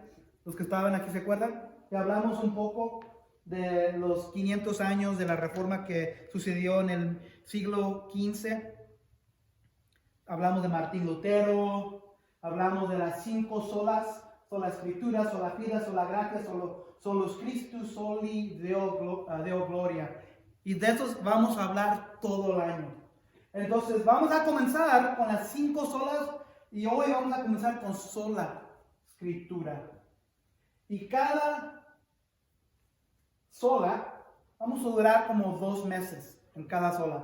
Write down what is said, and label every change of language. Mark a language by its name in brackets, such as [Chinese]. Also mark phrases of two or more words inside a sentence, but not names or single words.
[Spanish] Los que estaban aquí, ¿se acuerdan? Y hablamos un poco de los 500 años de la Reforma que sucedió en el siglo XV. Hablamos de Martín Lutero, hablamos de las 5 solas, sola Escritura, [Latin] sola fide, sola gratia, solus Christus, soli Deo gloria. [Spanish] Y de esos vamos a hablar todo el año. Entonces vamos a comenzar con las 5 solas y hoy vamos a comenzar con sola Escritura. Y cada sola vamos a durar como 2 meses en cada sola.